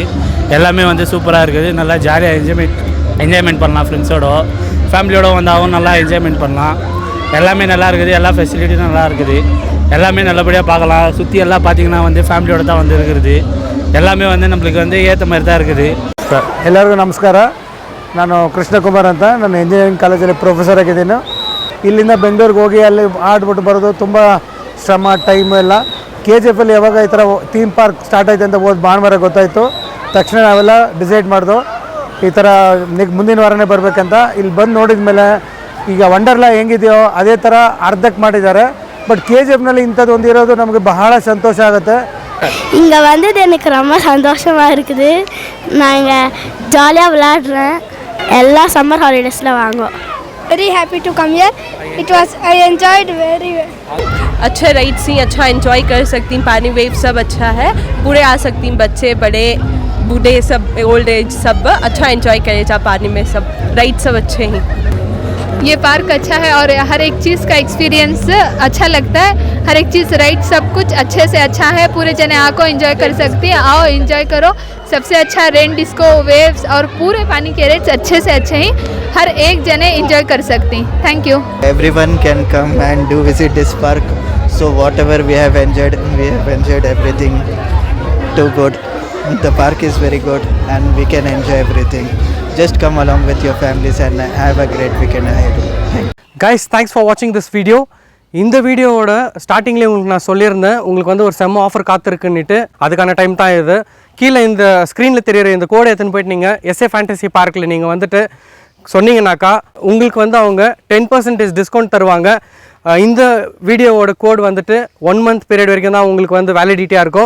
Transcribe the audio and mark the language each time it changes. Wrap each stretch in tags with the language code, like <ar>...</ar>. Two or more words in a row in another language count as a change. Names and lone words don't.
<ta>எல்லாமே வந்து சூப்பராக இருக்குது. நல்லா ஜாலியாக என்ஜாய்மெண்ட் பண்ணலாம். ஃப்ரெண்ட்ஸோட ஃபேமிலியோடு வந்தாலும் நல்லா என்ஜாய்மெண்ட் பண்ணலாம். எல்லாமே நல்லா இருக்குது. எல்லா ஃபெசிலிட்டியும் நல்லா இருக்குது. எல்லாமே நல்லபடியாக பார்க்கலாம். சுற்றி எல்லாம் பார்த்தீங்கன்னா வந்து ஃபேமிலியோடு தான் வந்து இருக்கிறது. ಎಲ್ಲಾಮೇ வந்து நம்மளுக்கு வந்து ஏற்ற மாதிரி தான் இருக்குது.</ta> <kn>ಎಲ್ಲರಿಗೂ ನಮಸ್ಕಾರ. ನಾನು ಕೃಷ್ಣಕುಮಾರ್ ಅಂತ, ನಾನು ಇಂಜಿನಿಯರಿಂಗ್ ಕಾಲೇಜಲ್ಲಿ ಪ್ರೊಫೆಸರ್ ಆಗಿದ್ದೀನಿ. ಇಲ್ಲಿಂದ ಬೆಂಗಳೂರಿಗೆ ಹೋಗಿ ಅಲ್ಲಿ ಆಡ್ಬಿಟ್ಟು ಬರೋದು ತುಂಬ ಶ್ರಮ, ಟೈಮು ಎಲ್ಲ. KGF ಅಲ್ಲಿ ಯಾವಾಗ ಈ ಥರ</kn> <en>theme park start</en> <kn>ಆಯ್ತು ಅಂತ ಭಾನುವಾರ ಗೊತ್ತಾಯಿತು. ತಕ್ಷಣ ನಾವೆಲ್ಲ ಡಿಸೈಡ್ ಮಾಡಿದ್ವು ಈ ಥರ ಮುಂದಿನ ವಾರನೇ ಬರಬೇಕಂತ. ಇಲ್ಲಿ ಬಂದು ನೋಡಿದ ಮೇಲೆ ಈಗ ವಂಡರ್ಲಾ ಹೆಂಗಿದೆಯೋ ಅದೇ ಥರ ಅರ್ಧಕ್ಕೆ ಮಾಡಿದ್ದಾರೆ. பட் KGFನಲ್ಲಿ ಇಂಥದ್ದು ಒಂದು ಇರೋದು ನಮಗೆ ಬಹಳ ಸಂತೋಷ ಆಗುತ್ತೆ.</kn> <ta>இங்கே வந்தது எனக்கு ரொம்ப சந்தோஷமாக இருக்குது. நான் இங்கே ஜாலியாக விளையாடுறேன். எல்லா</ta> <en>summer holidays</en> <ta>வாங்குவோம்.</ta> <en>Very happy to come here. I enjoyed very well.</en> <hi>अच्छा राइड सी अच्छा एंजॉय कर सकती हूँ. पानी वेव सब अच्छा है. पूरे आ सकती हूँ, बच्चे बड़े बूढ़े सब,</hi> <en>old age</en> <hi>सब अच्छा एंजॉय करे जा पानी में. सब राइड सब अच्छे हैं. ये पार्क अच्छा है और हर एक चीज़ का एक्सपीरियंस अच्छा लगता है. हर एक चीज़ राइड सब कुछ अच्छे से अच्छा है. पूरे जने आको एंजॉय कर सकती हैं. आओ एंजॉय करो. सबसे अच्छा</hi> <en>rain disco,</en> <hi>वेव्स और पूरे पानी के रेट्स अच्छे से अच्छे ही हर एक जने एंजॉय कर सकती हैं.</hi> <en>thank you. Everyone can come and do visit this park. So whatever we have enjoyed everything too good. The park is very good and we can enjoy everything. Just come along with your families and have a great weekend ahead. Guys, thanks for watching this video.</en> <ta>இந்த வீடியோவோட ஸ்டார்டிங்லேயே உங்களுக்கு நான் சொல்லியிருந்தேன் உங்களுக்கு வந்து ஒரு செம்ம ஆஃபர் காத்திருக்குன்னுட்டு. அதுக்கான டைம் தான் இது. கீழே இந்த ஸ்க்ரீனில் தெரியுற இந்த கோடை எடுத்துன்னு போயிட்டு நீங்கள் எஸ்ஏ ஃபேண்டசி பார்க்கில் நீங்கள் வந்துட்டு சொன்னீங்கன்னாக்கா உங்களுக்கு வந்து அவங்க 10% டிஸ்கவுண்ட் தருவாங்க. இந்த வீடியோவோட கோட் வந்துட்டு 1</ta> <en>month period</en> <ta>வரைக்கும் தான் உங்களுக்கு வந்து வேலிடிட்டியாக இருக்கும்.</ta>